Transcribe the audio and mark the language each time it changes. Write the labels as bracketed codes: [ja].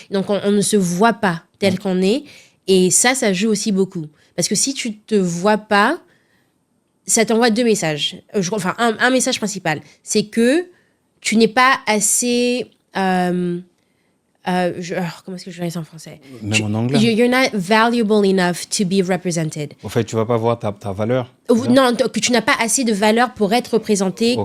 [fr] Donc on ne se voit pas tel qu'on est, et ça joue aussi beaucoup. Parce que si tu te vois pas, ça t'envoie 2 messages. Un message principal, c'est que tu n'es pas assez... comment est-ce que je dirais ça en français? Même en anglais. [en] You're not valuable enough to be represented. [fr] En fait, tu vas pas voir ta valeur. Non, que tu n'as pas assez de valeur pour être représenté.